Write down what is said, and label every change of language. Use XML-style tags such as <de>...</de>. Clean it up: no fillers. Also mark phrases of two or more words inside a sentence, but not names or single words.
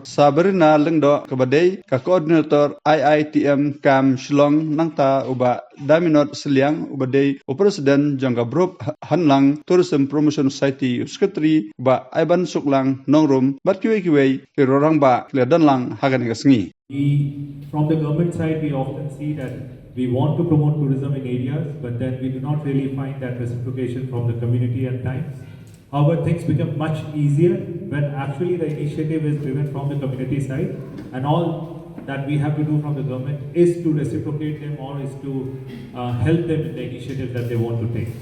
<kha>Sabrina Lengdo kabadei ka coordinator IITM Kam Shillong nangta uba Daminot Seliang ubadei president jangga group hanlang tourism promotion society secretary ba Iban Suklang nongrum bat kiwe ke rorang ba ledan lang hak ni singi.</kha> <en>From the government side, we often see that we want to promote tourism in areas, but then we do not really find that reciprocation from the community at times. However, things become much easier when actually the initiative is driven from the community side, and all that we have to do from the government is to reciprocate them or is to help them in the initiative that they want to take.</en>